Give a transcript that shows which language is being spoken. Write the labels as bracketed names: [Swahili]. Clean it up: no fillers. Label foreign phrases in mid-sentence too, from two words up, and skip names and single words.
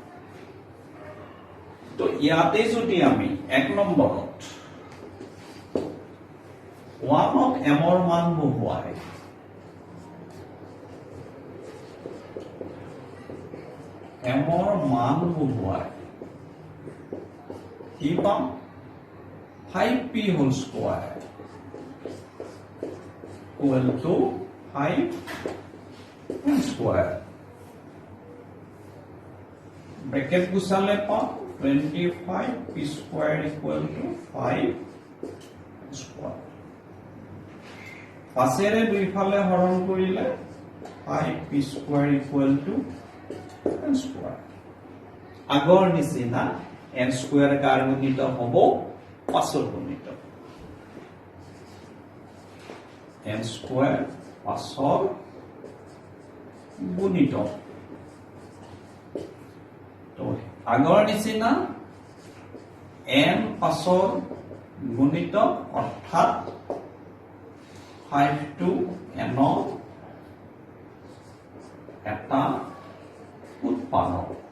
[Assamese] তো ইয়াতে যদি আমি 1 নম্বৰত 1 of m ৰ মান বহুৱাই m ৰ মান বহুৱাই কি পাম [English] 5p whole square equal to 5 square bracket [Assamese] গুছালে পাম [English] 25p square equal to 5 square [Assamese] পাছেৰে দুইফালে হৰণ কৰিলে [English] 5p square equal to n square [Assamese] আগৰ নিচিনা [English] n square [Assamese] কাৰ গুণিত হ'ব 5 গুণিত [English] n square [Assamese] 5 গুণিত তো আগৰ নিচিনা n 5 গুণিত অৰ্থাৎ 5 to n এটা উৎপাদক